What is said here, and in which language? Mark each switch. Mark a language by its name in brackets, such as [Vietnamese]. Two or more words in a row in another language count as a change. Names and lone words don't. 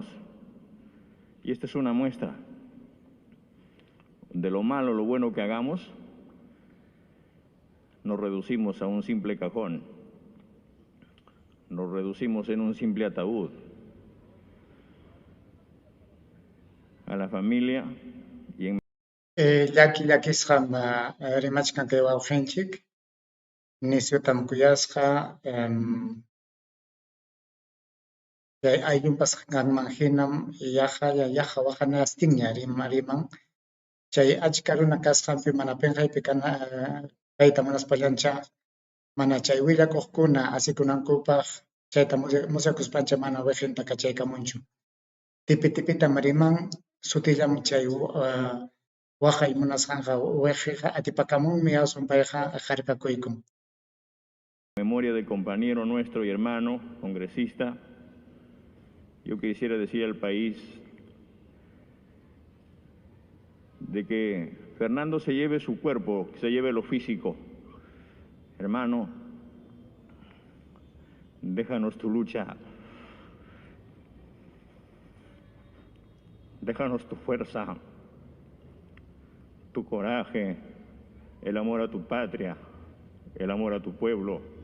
[Spanish] Y esta es una muestra de lo malo, lo bueno que hagamos, nos reducimos a un simple cajón, nos reducimos en un simple ataúd. A la familia y en [Quechua] Llakisqam rimachkan kay wawqinchik nishutam kuyasqa chay ayllunpas qanman hinam yaqa waqanastinña riman chay achka runa kasqanpi mana pinqaypi kayta munaspallancha mana chay willakuqkuna asikunankupaq chayta musyakuspancha mana wiqinta kachaykamunchu tipitam riman sutillam chay waqay munasqanqa wiqiqa atipakamunmi aswan payqa qharipakuykum. [Spanish] memoria del compañero nuestro y hermano, congresista, yo quisiera decir al país de que Fernando se lleve su cuerpo, que se lleve lo físico. Hermano, déjanos tu lucha, déjanos tu fuerza, tu coraje, el amor a tu patria, el amor a tu pueblo.